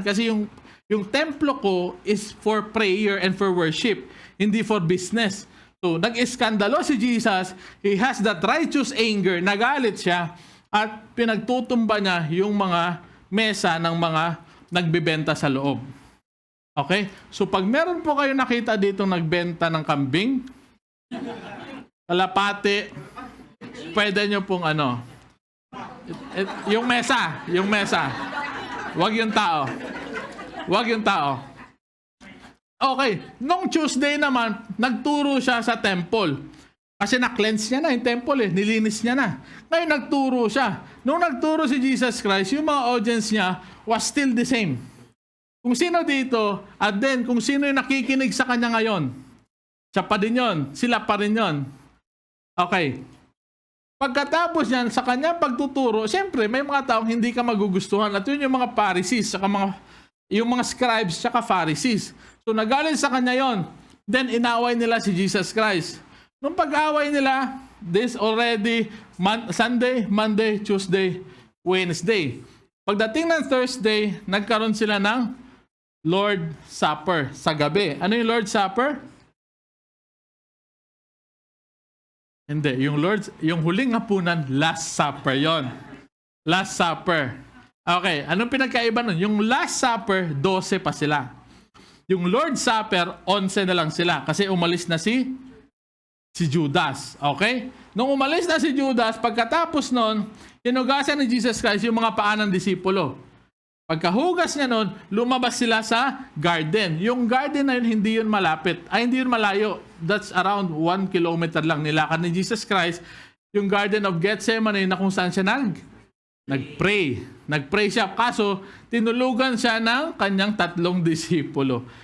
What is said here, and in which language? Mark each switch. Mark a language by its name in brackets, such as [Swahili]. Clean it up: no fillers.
[Filipino] Kasi yung templo ko [English] is for prayer and for worship. [Filipino] Hindi [English] for business. [Filipino] So, nag-iskandalo si Jesus. [English] He has that righteous anger. [Filipino] Nagalit siya. At pinagtutumba niya yung mga mesa ng mga nagbebenta sa loob. Okay? So, pag meron po kayo nakita dito nagbenta ng kambing, kalapati, pwede nyo pong yung mesa. Wag yung tao. Wag yung tao. Okay. Nung Tuesday naman, nagturo siya sa temple. Kasi na-cleanse niya na yung temple nilinis niya na. Ngayon nagturo siya. Nung nagturo si Jesus Christ, yung mga audience niya [English] was still the same. [Filipino] Kung sino dito, at then kung sino yung nakikinig sa kanya ngayon, siya pa din yun, sila pa rin yun. Okay. Pagkatapos yan, sa kanya pagtuturo, siyempre may mga taong hindi ka magugustuhan. At yun yung mga Pharisees, saka yung mga scribes, saka Pharisees. So nagaling sa kanya yon. Then inaway nila si Jesus Christ. Nung pag-away nila, [English] this already Sunday, Monday, Tuesday, Wednesday. [Filipino] Pagdating ng Thursday, nagkaroon sila ng Lord Supper sa gabi. Ano yung Lord Supper? Hindi, yung huling hapunan, Last Supper yon. Last Supper. Okay, anong pinagkaiba nun? Yung Last Supper, 12 pa sila. Yung Lord Supper, 11 na lang sila kasi umalis na si Judas. Okay? Nung umalis na si Judas, pagkatapos nun, hinugasan ni Jesus Christ yung mga paa ng disipulo. Pagkahugas niya nun, lumabas sila sa garden. Yung garden na yun, hindi yun malapit. Ay, hindi yun malayo. [English] That's around 1 kilometer [Filipino] lang nilakad ni [English] Jesus Christ. [Filipino] Yung Garden of Gethsemane na kung saan siya nag-pray. Nag-pray siya. Kaso, tinulugan siya ng kanyang 3 disipulo.